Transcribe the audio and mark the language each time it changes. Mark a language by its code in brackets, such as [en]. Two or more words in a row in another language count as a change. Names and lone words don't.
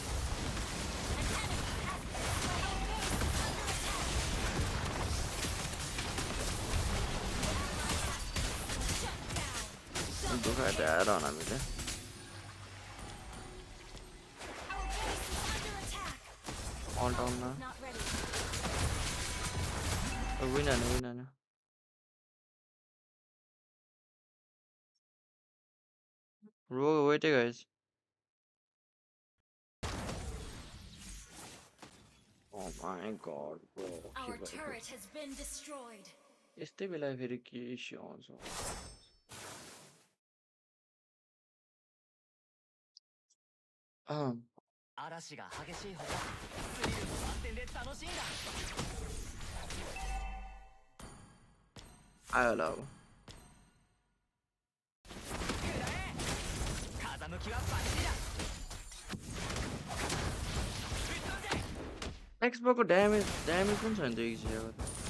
[ne] दुखाएर आएर हामीले अल्ट आउन विन हान [en] Bro, wait guys. Oh my god, bro. Our turret has been destroyed. [ne] यस्तै बेला फेरि के इस्यु आउँछ आयो होला अब एक्सबोको ड्यामेज पनि छ नि त्यो इजियाको त